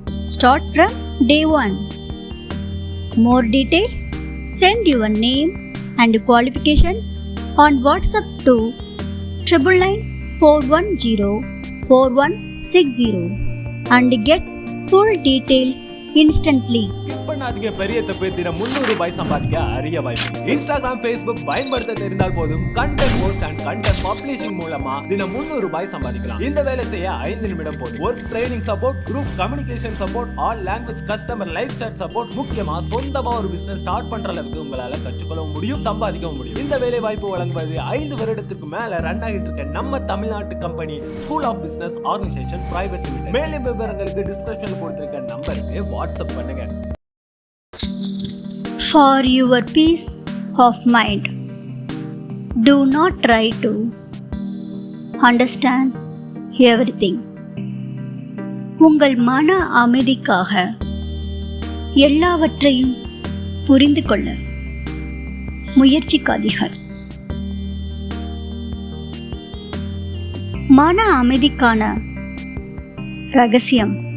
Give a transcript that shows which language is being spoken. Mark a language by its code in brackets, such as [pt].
[en] Start from day 1. More details, send your name and qualifications on WhatsApp to 999-410-4160 and get full details instantly. [ta] பண்ணாதீங்க, பெரிய தப்பு. தினம் 300 ரூபாய் சம்பாதிக்க அரிய வாய்ப்பு. இன்ஸ்டாகிராம், ஃபேஸ்புக் பயன்படுத்த தெரிந்தால் போதும் [en] content post and content publishing [ta] மூலமா தினம் 300 ரூபாய் சம்பாதிக்கலாம். இந்த வேலை செய்ய 5 நிமிடம் போதும். [en] work training support, group communication support, all language customer live chat support, [ta] முக்கியமா சொந்தமா ஒரு பிசினஸ் ஸ்டார்ட் பண்ற அளவுக்கு உங்களால கற்றுக்கொள்ள முடியும், சம்பாதிக்கவும் முடியும். இந்த வேலை வாய்ப்பு வழங்குவது 5 வருடத்துக்கு மேல ரன் ஆகிட்டு இருக்க நம்ம தமிழ்நாட்டு company school of business organisation private limited. மேலும் விவரங்களுக்கு டிஸ்கிரிப்ஷன்ல கொடுத்திருக்க நம்பருக்கு வாட்ஸ்அப் பண்ணுங்க. [en] For your peace of mind, do not try to understand everything. [ta] உங்கள் மன அமைதிக்காக எல்லாவற்றையும் புரிந்து கொள்ள முயற்சிக்காதீர்கள். மன அமைதிக்கான ரகசியம்.